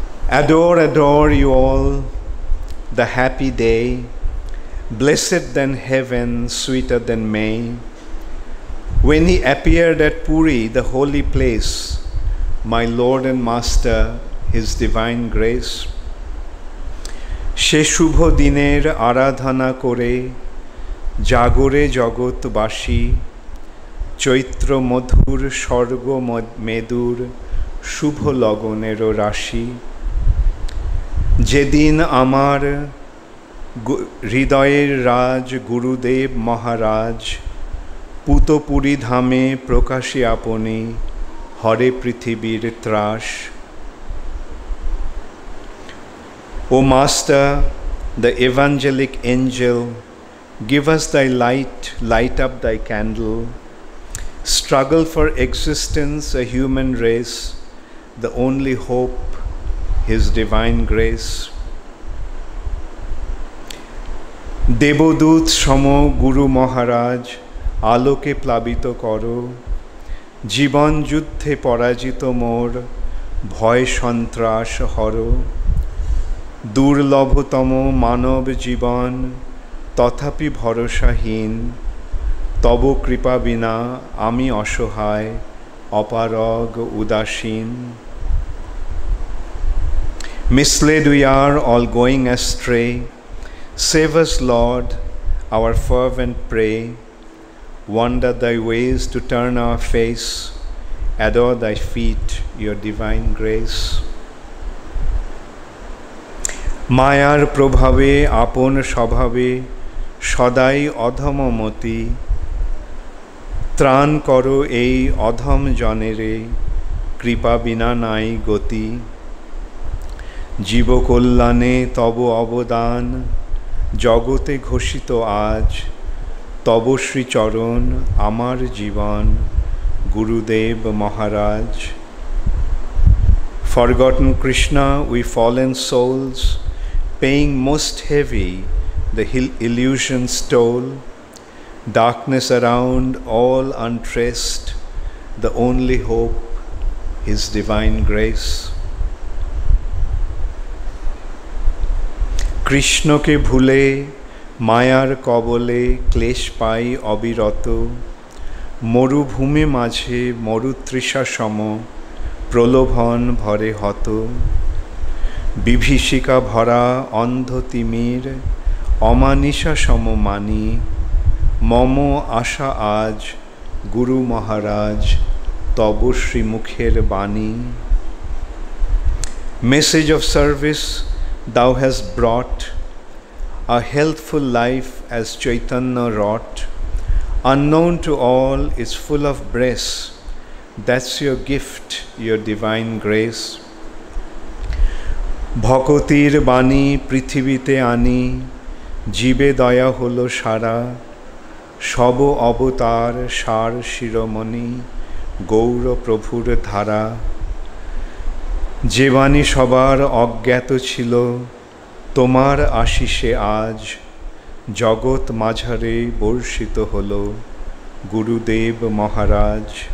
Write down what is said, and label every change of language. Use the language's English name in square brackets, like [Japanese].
[English] Adore, adore you all the happy day, blessed than heaven, sweeter than May, when he appeared at Puri, the holy place, my Lord and Master, his divine grace. [Bangla] She shubho diner aradhana kore, jagore jagotbashi, চৈত্র মধুর স্বর্গ মেদুর শুভ লগনের রাশি। যেদিন আমার হৃদয়ের রাজ গুরুদেব মহারাজ পুতপুরী ধামে প্রকাশে আপনি হরে পৃথিবীর ত্রাস। [English] O Master, the evangelic angel, give us thy light, light up thy candle. Struggle for existence, a human race, the only hope, his divine grace. [Bangla] দেবদূত সম গুরু মহারাজ, আলোকে প্লাবিত করো। জীবন যুদ্ধে পরাজিত মোর, ভয় সন্ত্রাস হর। দুর্লভতম মানব জীবন, তথাপি ভরসাহীন। তব কৃপা বিনা আমি অসহায়, অপারগ উদাসীন। [English] Misled we are, all going astray. Save us, Lord, our fervent pray. Wander thy ways to turn our face. Adore thy feet, your divine grace. [Bangla] মায়ার প্রভাবে আপন স্বভাবে সদাই অধমমতি। ত্রাণ করো এই অধম জনেরে, কৃপা বিনা নাই গতি। জীবকল্যাণে তব অবদান, জগতে ঘোষিত আজ। তব শ্রীচরণ আমার জীবন, গুরুদেব মহারাজ। [English] Forgotten Krishna, we fallen souls, paying most heavy the illusion's toll. Darkness around, all untraced, the only hope, his divine grace. [Bangla] কৃষ্ণকে ভুলে মায়ার কবলে ক্লেশ পাই অবিরত। মরুভূমি মাঝে মরুতৃষা সম, প্রলোভন ভরে হত। বিভীষিকা ভরা অন্ধ তিমির, অমানিসা সম মানি। মম আশা আজ গুরু মহারাজ, তব শ্রীমুখের বাণী। [English] Message of service thou hast brought, a healthful life as Chaitanya wrought. Unknown to all is full of bliss, that's your gift, your divine grace. [Bangla] ভকতির বাণী পৃথিবীতে আনি, জীবে দয়া হলো সারা। সব অবতার সার শিরোমণি, গৌর প্রভুর ধারা। যে বাণী সবার অজ্ঞাত ছিল, তোমার আশিসে আজ জগৎ মাঝারে বর্ষিত হল, গুরুদেব মহারাজ।